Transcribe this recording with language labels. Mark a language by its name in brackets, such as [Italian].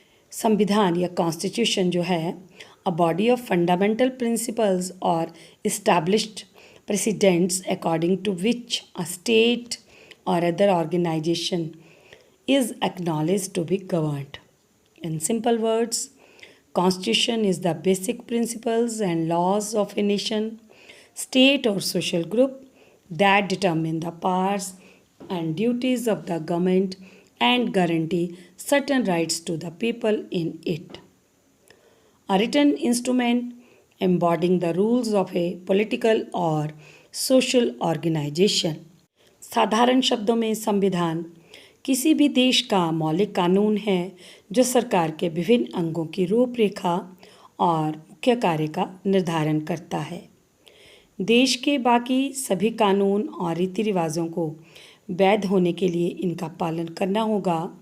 [Hindi] संविधान या कॉन्स्टिट्यूशन जो है [English] A body of fundamental principles or established precedents according to which a state or other organisation is acknowledged to be governed. In simple words, Constitution is the basic principles and laws of a nation, state or social group that determine the powers and duties of the government and guarantee certain rights to the people in it. A written instrument embodying the rules of a political or social organization. [Hindi] साधारण शब्दों में संविधान किसी भी देश का मौलिक कानून है जो सरकार के विभिन्न अंगों की रूपरेखा और मुख्य कार्य का निर्धारण करता है। देश के बाकी सभी कानून और रीति रिवाजों को वैध होने के लिए इनका पालन करना होगा।